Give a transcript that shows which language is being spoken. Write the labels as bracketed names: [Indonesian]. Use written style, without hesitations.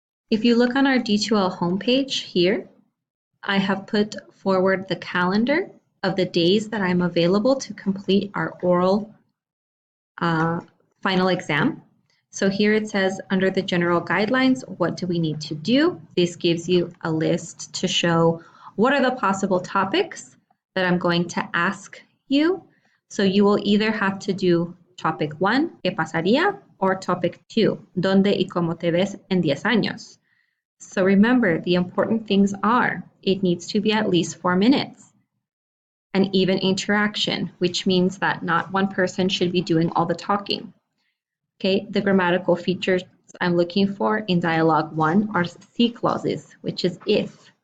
[English] If you look on our D2L homepage here, I have put forward the calendar of the days that I'm available to complete our oral final exam. So here it says under the general guidelines, what do we need to do? This gives you a list to show what are the possible topics that I'm going to ask you. So you will either have to do topic 1, [Spanish] ¿qué pasaría? [English] Or topic 2, [Spanish] ¿dónde y cómo te ves en 10 años? [English] So remember, the important things are, it needs to be at least 4 minutes. An even interaction, which means that not one person should be doing all the talking. Okay, the grammatical features I'm looking for in dialogue 1 are C clauses, which is if.